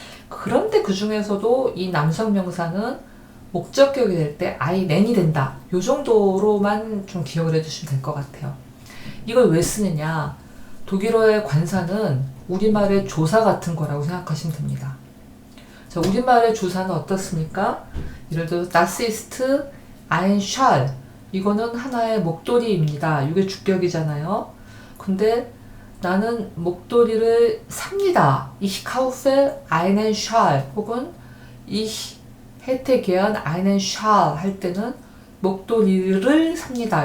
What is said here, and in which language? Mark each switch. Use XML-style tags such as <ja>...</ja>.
<ko>그런데 그 중에서도 이 남성 명사는 목적격이 될 때 아이넨이 된다. 요 정도로만 좀 기억을 해주시면 될 것 같아요. 이걸 왜 쓰느냐? 독일어의 관사는 우리말의 조사 같은 거라고 생각하시면 됩니다. 자, 우리말의 조사는 어떻습니까? 예를 들어서</ko> <de>Das ist ein Schal.</de> <ko>이거는 하나의 목도리입니다. 이게 주격이잖아요. 근데 나는 목도리를 삽니다.</ko> <de>Ich kaufe einen Schal.</de> <ko>혹은</ko> <de>Ich hätte gern einen Schal</de> <ko>할 때는 목도리를 삽니다.</ko>